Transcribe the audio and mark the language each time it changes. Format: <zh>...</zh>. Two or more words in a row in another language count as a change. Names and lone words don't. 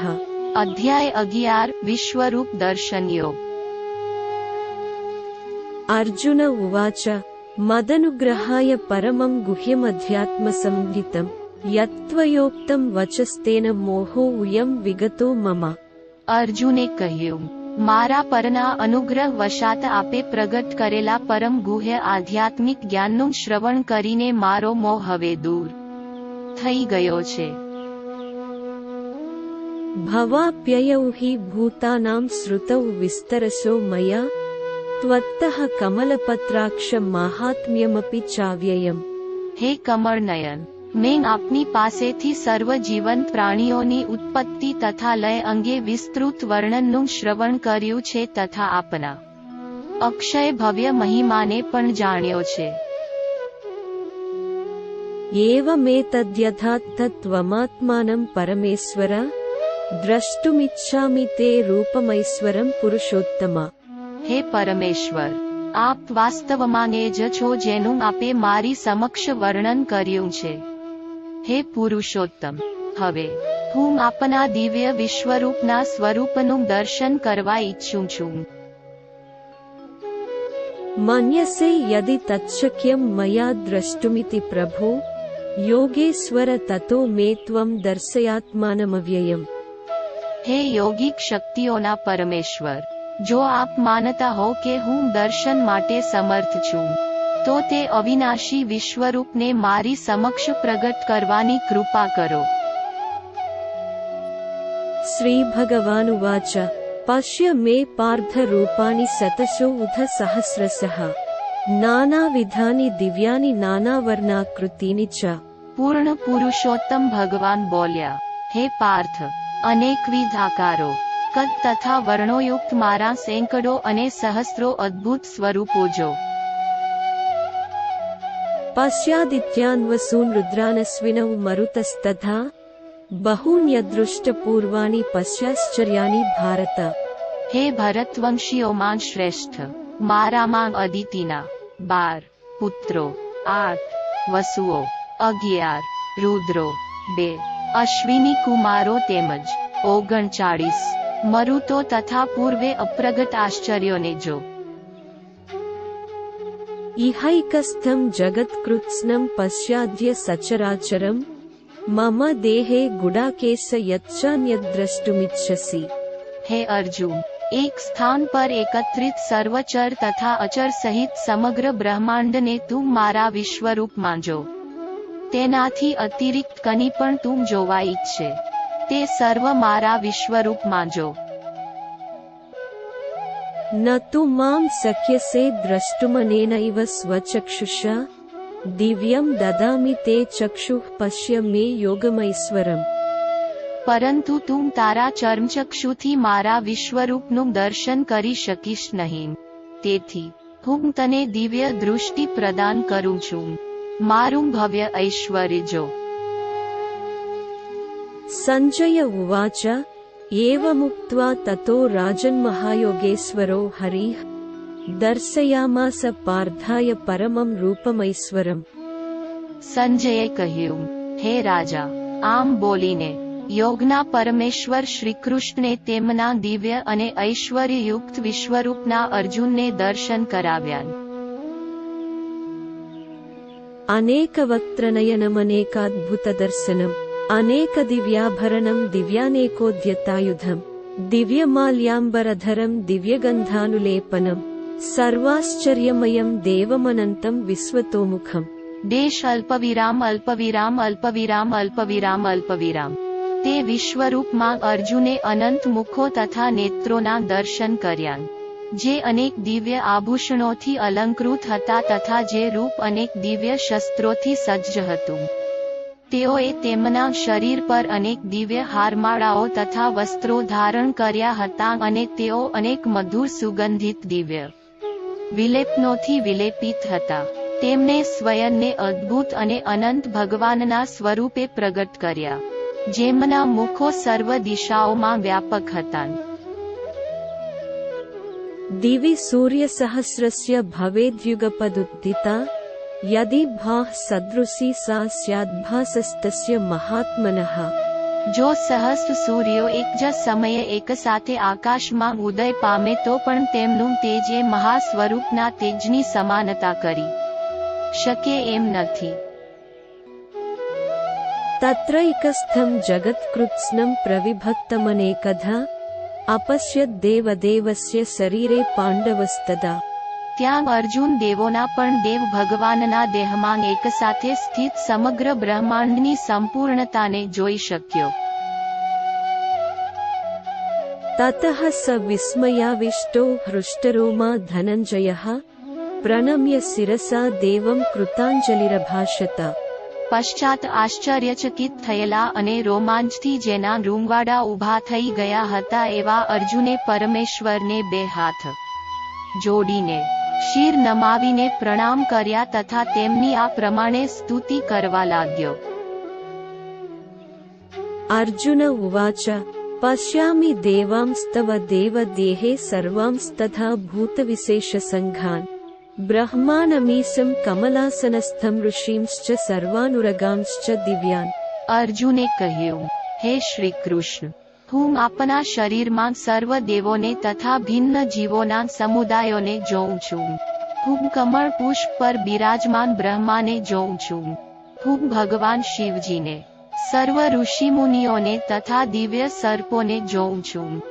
<sa>अध्याय 11 विश्वरूप दर्शन योग। अर्जुन उवाच मदनुग्रहाय परमं गुह्यमध्यात्मसंहितं यत्त्वयोक्तं वचस्तेन मोहोऽयं विगतो मम।</sa> <gu>अर्जुने કહ્યું, મારા પરના અનુગ્રહ વશાત આપે પ્રગટ કરેલા પરમ ગુહ્ય આધ્યાત્મિક જ્ઞાનનું શ્રવણ કરીને મારો મોહ હવે દૂર થઈ ગયો છે।</gu> <sa>भवाप्ययौ हि भूतानां श्रुतौ विस्तरसो मया त्वत्तः कमलपत्राक्ष माहात्म्यमपि चाव्ययम्। हे कमल नयन,</sa> <gu>મેં આપની પાસેથી સર્વ જીવંત પ્રાણીઓની ઉત્પત્તિ તથા લય અંગે વિસ્તૃત વર્ણનનું શ્રવણ કર્યું છે તથા આપના અક્ષય ભવ્ય મહિમાને પણ જાણ્યો છે।</gu> <sa>एवमेतद्यथात्थत्वमात्मानं परमेश्वर द्रष्टुमिच्छामि ते रूपमैश्वरं पुरुषोत्तम।</sa> <gu>હે પરમેશ્વર, આપ વાસ્તવમાં એ જ છો જેનું આપે મારી સમક્ષ વર્ણન કર્યું છે। હે પુરુષોત્તમ, હવે હું આપના દિવ્ય વિશ્વરૂપના સ્વરૂપનું દર્શન કરવા ઈચ્છું છું।</gu> <sa>मन्यसे यदि तच्छक्यं मया द्रष्टुमिति प्रभो योगेश्वर ततो मे त्वं दर्शयात्मानमव्ययम्।</sa> <gu>હે યોગિક શક્તિઓના પરમેશ્વર, જો આપ માનતા હો કે હું દર્શન માટે સમર્થ છું, તો તે અવિનાશી વિશ્વરૂપને મારી સમક્ષ પ્રગટ કરવાની કૃપા કરો।</gu> <sa>श्रीभगवानुवाच पश्य मे पार्थ रूपाणि शतशोऽथ सहस्रशः नानाविधानि दिव्यानि नानावर्णाकृतीनि च।</sa> <gu>પૂર્ણ પુરુષોત્તમ ભગવાન બોલ્યા, હે પાર્થ, અનેકવિધ આકારો, કદ તથા વર્ણોયુક્ત મારા સેંકડો અને સહસ્ત્રો અદ્ભુત સ્વરૂપો જો।</gu> <sa>पश्यादित्यान् वसून् रुद्रानश्विनौ मरुतस्तथा बहून्यदृष्टपूर्वाणि पश्याश्चर्याणि भारत।</sa> <gu>હે ભરતવંશીઓમાં શ્રેષ્ઠ, મારામાં અદિતિના 12 પુત્રો, 8 વસુઓ, 11 રુદ્રો, 2 અશ્વિની કુમારો તેમજ 39 મરુતો તથા પૂર્વે અપ્રગટ આશ્ચર્યોને જો।</gu> <sa>इहैकस्थं जगत्कृत्स्नं पश्याद्य सचराचरं मम देहे गुडाकेश यच्चान्यद्द्रष्टुमिच्छसि।</sa> <gu>હે અર્જુન, એક સ્થાન પર એકત્રિત સર્વચર તથા અચર સહિત સમગ્ર બ્રહ્માંડને તું મારા વિશ્વરૂપમાં જો। તેનાથી અતિરિક્ત કની પણ તું જોવા ઈચ્છે, તે સર્વ મારા વિશ્વરૂપમાં જો।</gu> <sa>न तु मां शक्यसे द्रष्टुमनेनैव स्वचक्षुषा दिव्यं ददामि ते चक्षुः पश्य मे योगमैश्वरम्।</sa> <gu>પરંતુ તું તારા ચર્મચક્ષુથી મારા વિશ્વરૂપનું દર્શન કરી શકીશ નહીં, તેથી હું તને દિવ્ય દૃષ્ટિ પ્રદાન કરું છું, મારું ભવ્ય ઐશ્વર્ય જો।</gu> <sa>सञ्जय उवाच एवमुक्त्वा ततो राजन्महायोगेश्वरो हरिः दर्शयामास पार्थाय परमं रूपमैश्वरम्।</sa> <gu>સંજયે કહ્યું, હે રાજા, આમ બોલીને યોગના પરમેશ્વર શ્રીકૃષ્ણે તેમના દિવ્ય અને ઐશ્વર્યયુક્ત વિશ્વરૂપના અર્જુનને દર્શન કરાવ્યા।</gu> <sa>अनेकवक्त्रनयनमनेकाद्भुतदर्शनम् अनेकदिव्याभरणं दिव्यानेकोद्यतायुधम् दिव्यमाल्याम्बरधरं दिव्यगन्धानुलेपनं सर्वाश्चर्यमयं देवमनन्तं विश्वतोमुखम्। દેશ અલ્પવિરામ અલ્પવિરામ અલ્પવિરામ અલ્પવિરામ અલ્પવિરામ।</sa> <gu>તે વિશ્વરૂપમાં અર્જુને અનંત મુખો તથા નેત્રોના દર્શન કર્યા, જે અનેક દિવ્ય આભૂષણોથી અલંકૃત હતા તથા જે રૂપ અનેક દિવ્ય શસ્ત્રોથી સજ્જ હતું। તેઓએ તેમના શરીર પર અનેક દિવ્ય હારમાળાઓ તથા વસ્ત્રો ધારણ કર્યા હતા અને તેઓ અનેક મધુર સુગંધિત દિવ્ય વિલેપનોથી વિલેપિત હતા। તેમણે સ્વયંને અદ્ભુત અને અનંત ભગવાનના સ્વરૂપે પ્રગટ કર્યા, જેમના મુખો સર્વ દિશાઓમાં વ્યાપક હતા।</gu> <sa>दिवि सूर्यसहस्रस्य भवेद्युगपदुत्थिता यदि भाः सदृशी सा स्याद्भासस्तस्य महात्मनः।</sa> <gu>જો સહસ્ર સૂર્યો એક જ સમયે એક સાથે આકાશમાં ઉદય પામે તો પણ તેમનું તેજ એ મહાસ્વરૂપના તેજની સમાનતા કરી શકે એમ નથી.</gu> <sa>तत्रैकस्थं जगत्कृत्स्नं प्रविभक्तमनेकधा अपश्यद् देवदेवस्य शरीरे पाण्डवस्तदा।</sa> <gu>ત્યાં અર્જુન દેવોના પણ દેવ ભગવાનના દેહમાં એક સાથે સ્થિત સમગ્ર બ્રહ્માંડની સંપૂર્ણતાને જોઈ શક્યો.</gu> <sa>ततः स विस्मयाविष्टो हृष्टरोमा धनञ्जयः प्रणम्य शिरसा देवं कृताञ्जलिरभाषत।</sa> <gu>પશ્ચાત આશ્ચર્યચકિત થયેલા અને રોમાંચથી જેના રૂંવાડા ઊભા થઈ ગયા હતા એવા અર્જુને પરમેશ્વરને બે હાથ જોડીને શિર નમાવીને પ્રણામ કર્યા તથા તેમની આ પ્રમાણે સ્તુતિ કરવા લાગ્યો.</gu> <sa>अर्जुन उवाच पश्यामि देवांस्तव देवदेहे सर्वांस्तथा भूतविशेषसङ्घान् ब्रह्मानमीशं कमलासनस्थं ऋषींश्च सर्वानुरगांश्च दिव्यान्।</sa> <gu>અર્જુને કહ્યું, હે શ્રી કૃષ્ણ, હું આપના શરીરમાં સર્વ દેવોને તથા ભિન્ન જીવોના સમુદાયોને જોઉં છું. હું કમળ પુષ્પ પર બિરાજમાન બ્રહ્માને જોઉં છું. હું ભગવાન શિવજીને, સર્વ ઋષિમુનિઓને તથા દિવ્ય સર્પોને જોઉં છું.</gu>